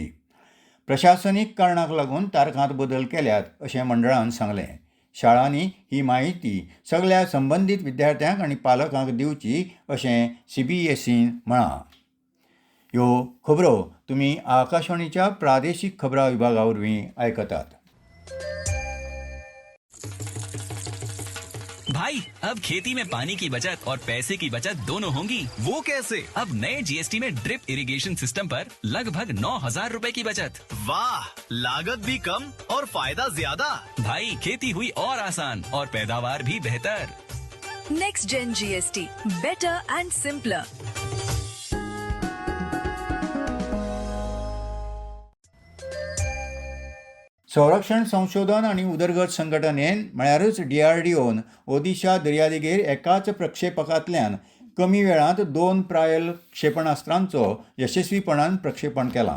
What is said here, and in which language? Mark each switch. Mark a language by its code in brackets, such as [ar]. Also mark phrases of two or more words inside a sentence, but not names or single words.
[kok] प्रशासनीक कारणाक लागून तारखांत बदल केल्यात अशें मंडळान सांगलें. शाळांनी ही माहिती सगळ्या संबंदीत विद्यार्थ्यांक आनी पालकांक दिवची अशें CBSEन म्हळां. ह्यो खबरो तुमी आकाशवाणीच्या प्रादेशीक खबरां विभागा वरवीं आयकतात. [hi] भाई अब खेती में पानी की बचत और पैसे की बचत दोनों होंगी। वो कैसे? अब नए GST में [en] drip irrigation system [hi] पर लगभग 9,000 रुपए की बचत। वाह, लागत भी कम और फायदा ज्यादा। भाई खेती हुई और आसान और पैदावार भी बेहतर। [en] Next Gen GST, better and simpler. [kok] संरक्षण संशोधन आनी उदरगत संघटनेन म्हळ्यारच DRDOन ओदिशा दर्यादेगेर एकाच प्रक्षेपकांतल्यान कमी वेळांत 2 प्रायल क्षेपणास्त्रांचो यशस्वीपणान प्रक्षेपण केलां.